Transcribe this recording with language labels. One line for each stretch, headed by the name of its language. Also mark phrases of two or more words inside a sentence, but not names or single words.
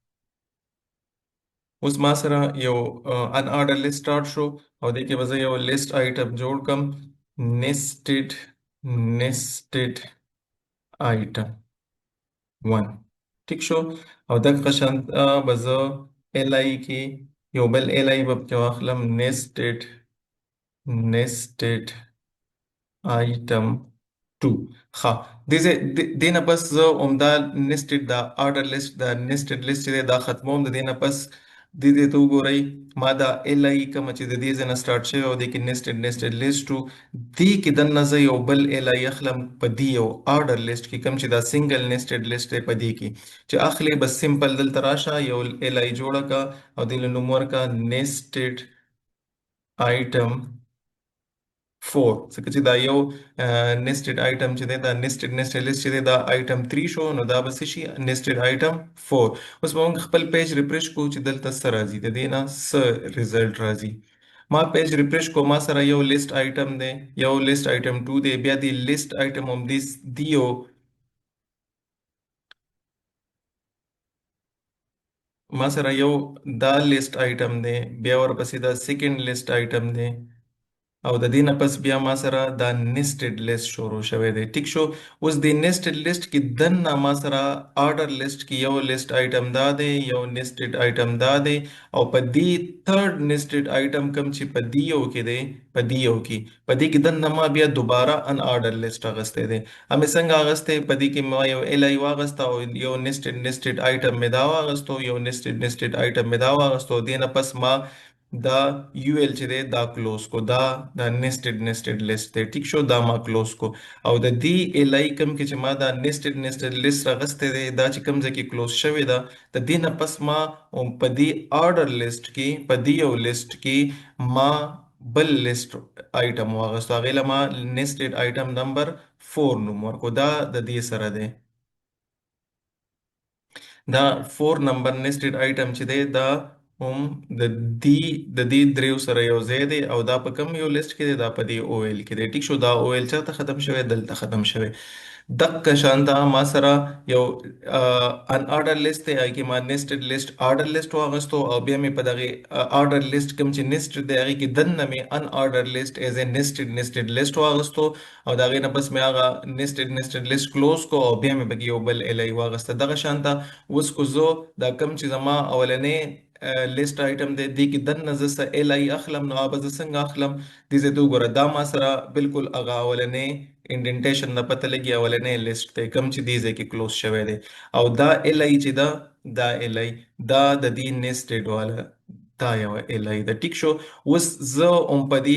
Pashto: اوس ما سره یو
English: unorder list start
Pashto: شو او دې کې به زه یو
English: list item
Pashto: جوړ کم
English: nested item
Pashto: 1. ٹھیک شو. او دغه شان به زه ال آی کې یو بل ال آی به پکې واخلم
English: nested item
Pashto: 2. ها دینه پس زه عمده nested دا
English: order list
Pashto: دا
English: nested list
Pashto: چې دی دا ختموم د دینه پس دې ته وګورئ ما دا ال آی کوم چې د دې ځنه سٹارټ شوی او د کې
English: nested list
Pashto: و دې کې دنه زه یو بل ال آی اخلم په دې یو
English: order list
Pashto: کې کوم چې دا
English: single nested list
Pashto: دی په دې کې چې اخلي بس سمپل دلته راشه یو ال آی جوړه کا او د نوم ورکا
English: nested item
Pashto: 4 ځکه چې دا یو
English: nested item
Pashto: چې دی دا
English: nested list
Pashto: چې دی دا item 3 شو نو دا به څه شي
English: nested item
Pashto: 4 اوس به موږ خپل
English: page refresh
Pashto: کوو چې دلته څه راځي د دې نه څه ریزلټ راځي ما
English: page refresh
Pashto: کو ما سره یو
English: list item
Pashto: دی یو
English: list item
Pashto: 2 دی بیا دی
English: list item
Pashto: هم دیو ما سره یو دا
English: list item
Pashto: دی بیا ورپسې دا
English: second list item
Pashto: دی او د دې نه پس بیا ما سره دا
English: nested list
Pashto: شروع شوی دی ټیک شو اوس د
English: nested list
Pashto: کې دنه ما سره
English: order list
Pashto: کې یو
English: list item
Pashto: دا دی یو
English: nested item
Pashto: دا دی او په دې
English: third nested item
Pashto: کم چې په دې یو کې دی په دې یو کې په دې کې دنه ما بیا دوباره
English: un order
Pashto: list اغسته دی همې څنګه اغسته په دې کې ما یو ال واغسته او یو
English: nested item
Pashto: مې دا واغستو یو
English: nested item
Pashto: مې دا واغستو دینه پس ما دا یو ال چې دی دا کلوز کو دا
English: nested list
Pashto: دی ټیک شو دا ما کلوز کو او د دې ال آی کم کې چې ما دا
English: nested list
Pashto: راغسته دی دا چې کم ځکه کلوز شوی دا د دې نه پس ما په دې
English: order list
Pashto: کې په دې یو list کې ما بل
English: list item
Pashto: واغستو هغه لما
English: nested item
Pashto: نمبر 4 نوم ورکو دا د دې سره دی دا 4 نمبر
English: nested item
Pashto: چې دی دا هم د دې دریو سره یو ځای دی او دا په کوم یو لیست کې دی دا په دې او ال کې دی ټیک شو دا او ال چاته ختم شوی دلته ختم شوی دک شانتا ما سره یو
English: un order list
Pashto: دی هغه کې ما
English: nested list order list
Pashto: واغستو او بیا مې په دغه
English: order list
Pashto: کوم چې nested دی هغه کې دنه مې
English: un order list as a nested list
Pashto: واغستو او دا غي نه بس مې هغه
English: nested list close
Pashto: کو او بیا مې بګي یو بل ال آی واغسته دغه شانتا اوس کو زه دا کوم چې زما اولنې
English: list item
Pashto: دی دې کې دنه زه څه ال آی اخلم نو به زه څنګه اخلم دې زه ته وګوره دا ما سره بالکل هغه اولنې انډنټیشن نه پته لګي اولنې لیست ته کم چې دې ځکه کلوز شوی دی او دا ال آی چې دا ال آی دا د دې nested والا دا یو ال آی د ټیک شو اوس زه په دې